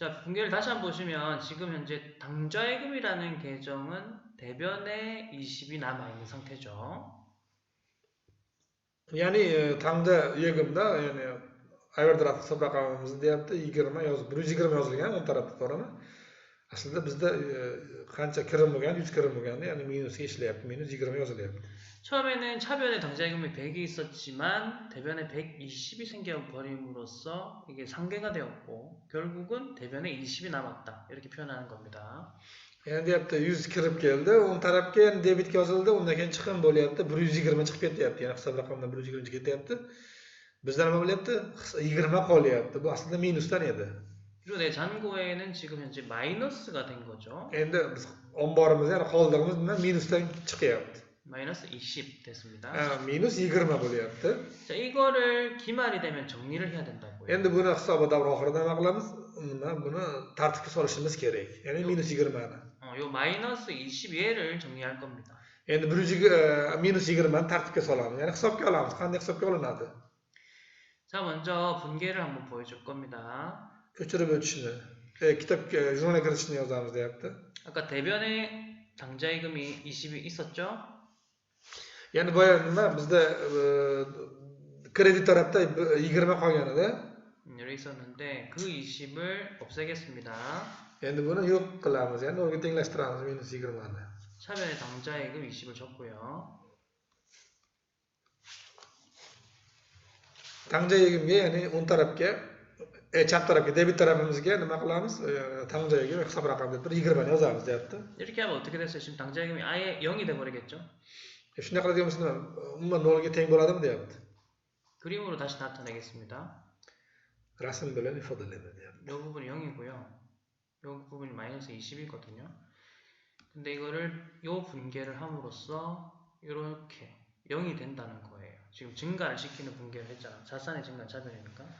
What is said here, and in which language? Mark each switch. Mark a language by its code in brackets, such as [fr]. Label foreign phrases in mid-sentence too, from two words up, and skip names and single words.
[ko] 자, 분계를 다시 한번 보시면 지금 현재 당좌예금이라는 계정은 대변에 20이 남아있는 상태죠. [uz] Yani [ko] 당좌 예금에서 [uz] yani overdraft hisob raqamimiz deyapti 20 yozib 120 yozilgan o'ng tarafda to'g'rimi? Aslida bizda qancha kirim bo'lgan 100 kirim bo'lganda ya'ni minusga ishlayapti. minus 20 yozilyapti. [ko] 처음에는 차변에 당좌예금이 100이 있었지만 대변에 120이 생겨버림으로써 이게 상계가 되었고 결국은 대변에 20이 남았다. 이렇게 표현하는 겁니다. [uz] Yani deyapti 100 kirib keldi, o'ng tarafga endi debitga yozildi, undan keyin chiqim bo'lyapti, 120 chiqib ketyapti. Ya'ni hisob raqamidan 120 ketyapti. Bizda nima bo'lyapti? 20 qolyapti. Bu aslida minusdan edi. [ko] 그리고 내 잔고에는 지금 현재 마이너스가 된 거죠. [uz] Endi biz omborimiz, ya'ni qoldig'imiz bilan minusdan chiqyapti. [ko] 마이너스 20 됐습니다. [uz] Minus 20 bo'lyapti. [ko] 자, 이거를 기말이 되면 정리를 해야 된다고요. [uz] Endi buni hisob davr oxirida nima qilamiz? Buni tartibga solishimiz kerak. Ya'ni minus 20 ni. [ko] 요 마이너스 20얘를 정리할 겁니다. [uz] Endi minus 20 ni tartibga solamiz. Ya'ni hisobga olamiz. Qanday hisobga olinadi? [ko] 자, 먼저 분계를 한번 보여줄 겁니다. [uz] Ko'chirib o'tishni. Kitobga jurnalga kiritishni yozamiz deyapti. [ko] 아까 대변에 당좌예금이 20이 있었죠? [uz] Ya'ni boya nima bizda kredit tarafda 20 qolgan edi. [ko] 여기 있었는데 그 20을 없애겠습니다. [uz] Endi buni yo'q qilamiz. Ya'ni o'rga tenglashtiramiz minus 20 ni. [ko] 차변에 당좌예금 20을 줬고요. 당좌 예금에 [uz] ya'ni o'ng tarafga chap tarafga debit tarafimizga nima qilamiz? [ko] 당좌 예금 [uz] hisob raqam deb 20 ni yozamiz deyapti. [ko] 이렇게 하면 어떻게 됐어요? 지금 당좌예금이 아예 0이 돼 버리겠죠? [uz] Shunday qiladigan bo'lsa nima? Umuman 0 ga teng bo'ladimi deyapti. [ko] 그림으로 다시 나타내겠습니다. [uz] Rasm bilan ifodalaydi deyapti. [ko] 이 부분이 0이고요. 이 부분이 마이너스 20이거든요. 근데 이거를 이 분계를 함으로써 이렇게 0이 된다는 거예요. 지금 증가를 시키는 분계를 했잖아. 자산의 증가 차변이니까.